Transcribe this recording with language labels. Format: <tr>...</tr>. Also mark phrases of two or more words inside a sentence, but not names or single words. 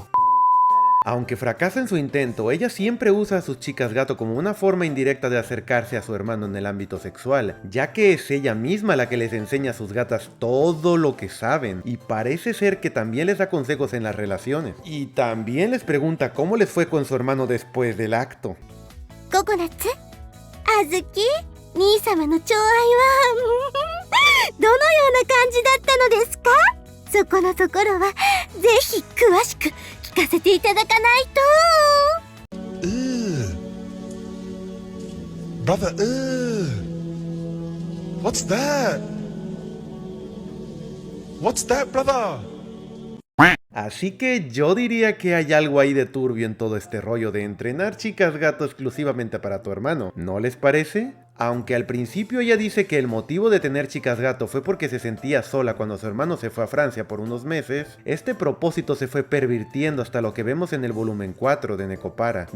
<es>Aunque fracasa en su intento, ella siempre usa a sus chicas gato como una forma indirecta de acercarse a su hermano en el ámbito sexual, ya que es ella misma la que les enseña a sus gatas todo lo que saben, y parece ser que también les da consejos en las relaciones, y también les pregunta cómo les fue con su hermano después del acto. Coconut? Azuki?</es> <ja>兄様の寵愛はどのような感じだったのですか？そこのところはぜひ詳しく聞かせていただかないと。</ja> <en>Brother, what's that? What's that, brother?</en> <es>Así que yo diría que hay algo ahí de turbio en todo este rollo de entrenar chicas gato exclusivamente para tu hermano, ¿no les parece? Aunque al principio ella dice que el motivo de tener chicas gato fue porque se sentía sola cuando su hermano se fue a Francia por unos meses, este propósito se fue pervirtiendo hasta lo que vemos en el volumen 4 de Nekopara.</es>